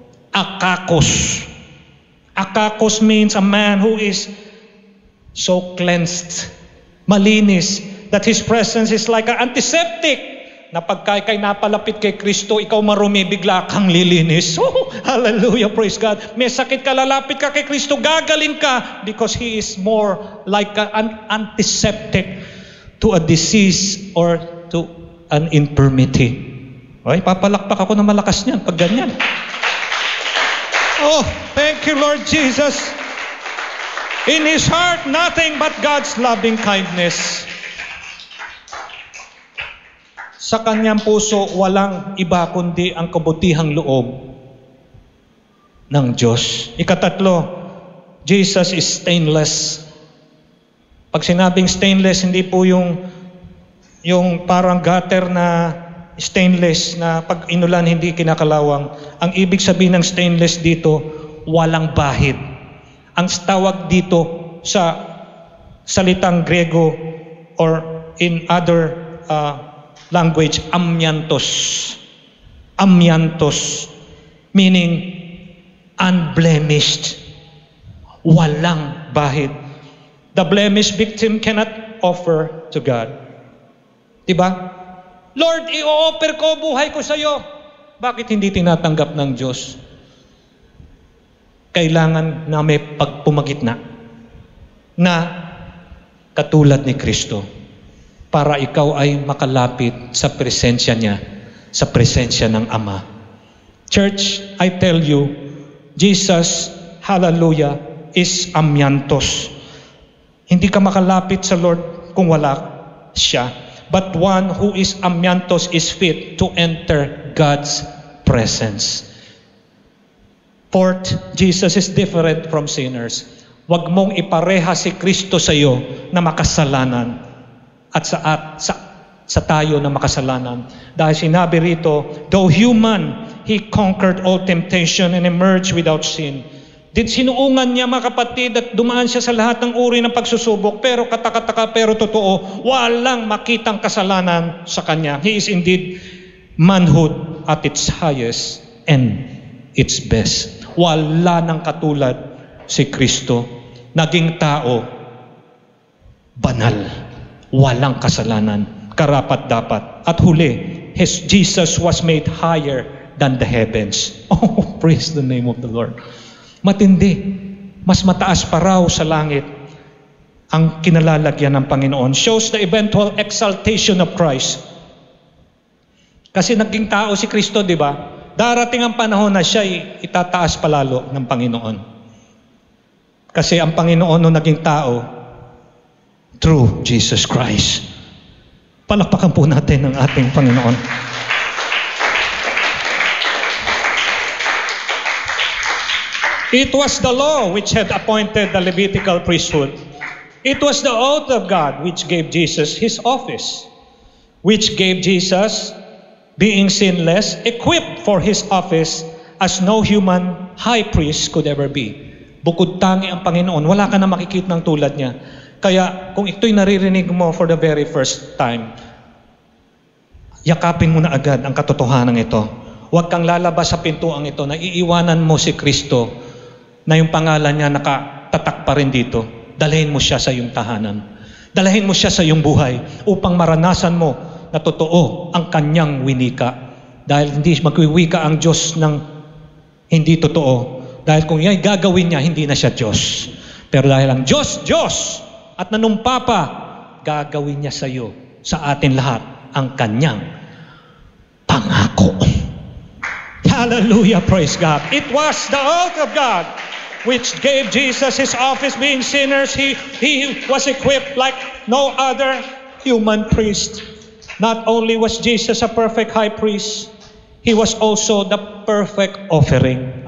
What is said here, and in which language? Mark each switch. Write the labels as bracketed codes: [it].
[en] Akakos. Akakos means a man who is so cleansed, malinis, that His presence is like an antiseptic, [tl] na pagka kay napalapit kay Kristo, ikaw marumi, bigla kang lilinis. [en] Hallelujah, praise God. [tl] May sakit ka, lalapit ka kay Kristo, gagaling ka, [en] because He is more like an antiseptic to a disease or to an infirmity. [tl] Ay, papalakpak ako ng malakas niyan pag ganyan. [en] Thank you, Lord Jesus. In His heart, nothing but God's loving kindness. [tl] Sa kanyang puso, walang iba kundi ang kabutihang loob ng Diyos. [en] Ikatatlo, Jesus is stainless. [tl] Pag sinabing stainless, hindi po yung parang gutter na stainless na pag inulan hindi kinakalawang. Ang ibig sabihin ng stainless dito, walang bahid. Ang tawag dito sa salitang Grego [en] or in other language, [tl] amyantos. [en] Amyantos, meaning unblemished. [tl] Walang bahid. [en] The blemished victim cannot offer to God. [tl] Diba? Lord, i-offer ko buhay ko sa iyo. Bakit hindi tinatanggap ng Diyos? Kailangan na may pagpumagitna na katulad ni Kristo para ikaw ay makalapit sa presensya niya, sa presensya ng Ama. [en] Church, I tell you, Jesus, hallelujah, is amyantos. [tl] Hindi ka makalapit sa Lord kung wala siya. [en] But one who is amyantos is fit to enter God's presence. Fourth, Jesus is different from sinners. [tl] Huwag mong ipareha si Kristo sa iyo na makasalanan at sa tayo na makasalanan. Dahil sinabi rito, [en] though human, He conquered all temptation and emerged without sin. [tl] Sinuungan niya, mga kapatid, at dumaan siya sa lahat ng uri ng pagsusubok, pero katakataka, pero totoo, walang makitang kasalanan sa kanya. [en] He is indeed manhood at its highest and its best. [tl] Wala nang katulad si Kristo. Naging tao, banal, walang kasalanan, karapat-dapat. [en] At huli, Jesus was made higher than the heavens. Oh, praise the name of the Lord. [tl] Matindi. Mas mataas pa raw sa langit ang kinalalagyan ng Panginoon. [en] Shows the eventual exaltation of Christ. [tl] Kasi naging tao si Kristo, di ba? Darating ang panahon na siya itataas palalo ng Panginoon. Kasi ang Panginoon nung naging tao, [en] through Jesus Christ. [tl] Palakpakan po natin ang ating Panginoon. [en] It was the law which had appointed the Levitical priesthood. It was the oath of God which gave Jesus his office, which gave Jesus, being sinless, equipped for his office as no human high priest could ever be. [tl] Bukod tangi ang Panginoon, wala ka na makikita ng tulad niya. Kaya kung ito'y naririnig mo [en] for the very first time, [tl] yakapin mo na agad ang katotohanan ito. Huwag kang lalabas sa pintuang ito na iiwanan mo si Kristo na yung pangalan niya nakatatak pa rin dito. Dalhin mo siya sa iyong tahanan. Dalhin mo siya sa iyong buhay upang maranasan mo na totoo ang kanyang winika. Dahil hindi magwiwika ang Diyos ng hindi totoo. Dahil kung yan gagawin niya, hindi na siya Diyos. Pero dahil ang Diyos, Diyos, at nanumpa pa, gagawin niya sa iyo, sa atin lahat, ang kanyang pangako. [en] Hallelujah, praise God. It was the oath of God which gave Jesus his office. Being sinners, he was equipped like no other human priest. Not only was Jesus a perfect high priest, he was also the perfect offering.